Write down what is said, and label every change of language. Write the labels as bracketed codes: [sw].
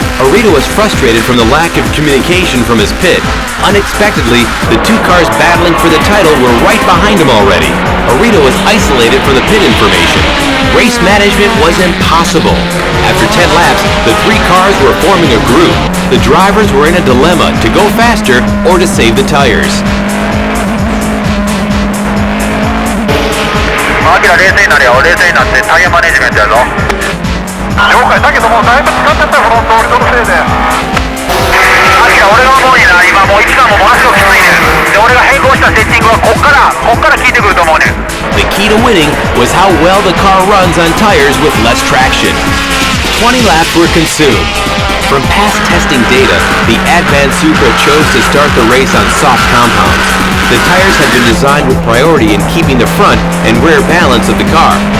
[en] Arito was frustrated from the lack of communication from his pit. Unexpectedly, the two cars battling for the title were right behind him already. Arito was isolated from the pit information. Race management was impossible. After 10 laps, the three cars were forming a group. The drivers were in a dilemma to go faster or to save the tires. [ja] アキラ冷静になれよ、冷静になってタイヤマネジメントやぞ。了解だけどもだいぶ使ってたフロント俺のせいで。アキラ俺が思うにな、今もう1番もものすごくきついねん。で俺が変更したセッティングはこっから効いてくると思うねん。 [en] The key to winning was how well the car runs on tires with less traction. 20 laps were consumed. From past testing data, the Advan Supra chose to start the race on soft compounds. The tires had been designed with priority in keeping the front and rear balance of the car.